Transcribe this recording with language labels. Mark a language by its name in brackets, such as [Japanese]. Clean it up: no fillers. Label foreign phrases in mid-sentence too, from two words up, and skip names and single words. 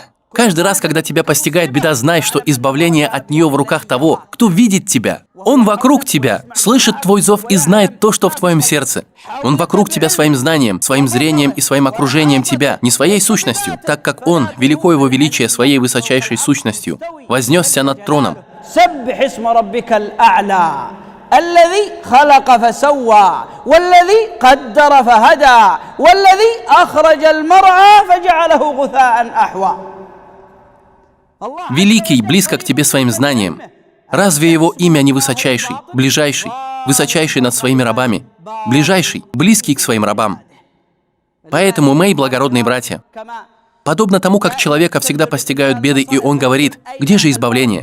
[Russian] Каждый раз, когда тебя постигает беда, знай, что избавление от нее в руках того, кто видит тебя. Он вокруг тебя, слышит твой зов и знает то, что в твоем сердце. Он вокруг тебя своим знанием, своим зрением и своим окружением тебя, не своей сущностью, так как Он, велико Его величие своей высочайшей сущностью, вознесся над троном. [Arabic] الذي خلق فسوى والذي قدر فهدى والذي أخرج المرعى فجعله غثاء أحوى. [Russian] Великий, близко к тебе своим знанием. Разве Его имя не высочайший, ближайший, высочайший над своими рабами, ближайший, близкий к своим рабам? Поэтому, мои благородные братья, подобно тому, как человека всегда постигают беды, и он говорит: где же избавление?